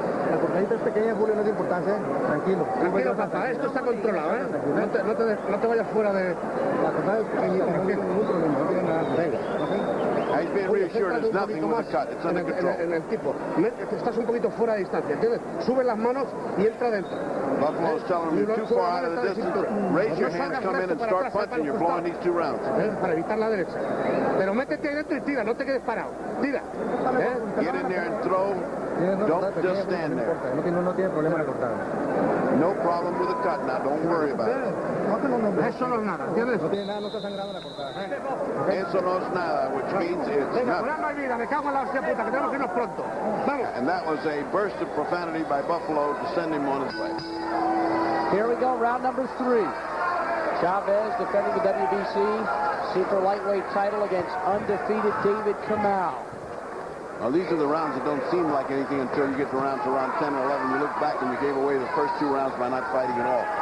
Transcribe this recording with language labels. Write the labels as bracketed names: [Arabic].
[Spanish] La cortadita es pequeña, Julio, no es de importancia. Tranquilo. Tranquilo, papá, esto está controlado, ¿eh? No te vayas fuera de... La cortada es pequeñita, no tiene ningún problema, no tiene nada. Venga. [English] He's being reassured there's nothing with the cut. It's under control. [Spanish] En el tipo. Estás un poquito fuera de distancia, ¿entiendes? Sube las manos y entra dentro. [English] Buffalo's telling him you're too far out of the distance. Raise your hand, come in and start punching. You're blowing these two rounds. [Spanish] Para evitar la derecha. Pero métete ahí dentro y tira, no te quedes parado. Tira. [English] Get in there and throw. Don't just stand there. No tiene problema la cortada. No problem with the cut now. Don't worry about it. [Spanish] Eso no es nada, ¿entiendes? No tiene nada, no está sangrando la cortada. Eso no es nada, [English] which means it's [Spanish] Venga, [English] nothing. [Spanish] no hay vida, me cago en la hostia puta, que tenemos que irnos pronto. Vamos. [English] And that was a burst of profanity by Buffalo to send him on his way. Here we go, round number 3. Chavez defending the WBC super lightweight title against undefeated David Kamau. Now, these are the rounds that don't seem like anything until you get to around 10 or 11. You look back and you gave away the first 2 rounds by not fighting at all.